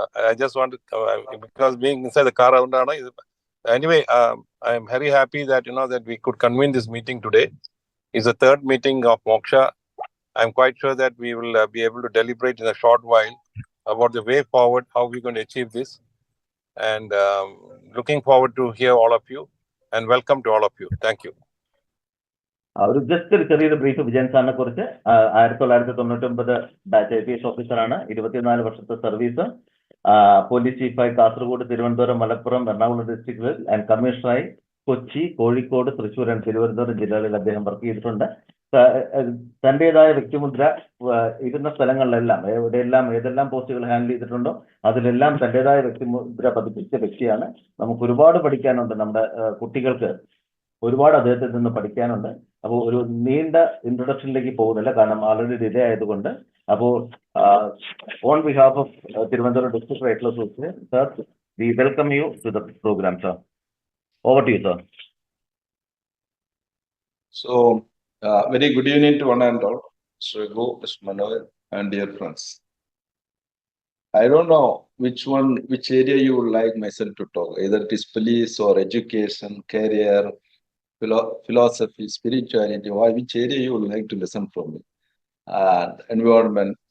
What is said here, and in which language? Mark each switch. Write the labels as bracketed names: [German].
[English] I just want to, because being inside the car, anyway, I'm very happy that that we could convene this meeting today. It's the third meeting of Moksha. I'm quite sure that we will be able to deliberate in a short while about the way forward, how we're going to achieve this, and looking forward to hear all of you, and welcome to all of you. Thank you. [Malayalam] ഒരു ചെറിയൊരു brief Vijayan സാറിനെ കുറിച്ച്. 1999 batch IPS ഓഫീസറാണ്. 24 വർഷത്തെ service. Police ചീഫായി Kasaragod, Thiruvananthapuram, Malappuram, Ernakulam ഡിസ്ട്രിക്റ്റുകളിൽ and കമ്മീഷണറായി Kochi, Kozhikode, Thrissur and Thiruvananthapuram ജില്ലകളിൽ അദ്ദേഹം work ചെയ്തിട്ടുണ്ട്. തന്റേതായ വ്യക്തിമുദ്ര ഇരുന്ന സ്ഥലങ്ങളിലെല്ലാം ഏതെല്ലാം പോസ്റ്റുകൾ ഹാൻഡിൽ ചെയ്തിട്ടുണ്ടോ അതിലെല്ലാം തന്റേതായ വ്യക്തിമുദ്ര പതിപ്പിച്ച വ്യക്തിയാണ്. നമുക്ക് ഒരുപാട് പഠിക്കാനുണ്ട്. നമ്മുടെ കുട്ടികൾക്ക് ഒരുപാട് അദ്ദേഹത്തിൽ നിന്ന് പഠിക്കാനുണ്ട്. അപ്പോൾ ഒരു നീണ്ട ഇൻട്രൊഡക്ഷനിലേക്ക് പോകുന്നില്ല, കാരണം ആൾറെഡി ഡിലേ ആയതുകൊണ്ട്. [English] അപ്പോൾ on behalf of Thiruvananthapuram district rifle association, sir, we welcome you to the program, sir. Over to you, sir. So, very good evening to one and all, Mr. Raghu, Mr. Manohar, and dear friends. I don't know which area you would like myself to talk, either it is police or education, career, philosophy, spirituality, or which area you would like to listen from me. Environment.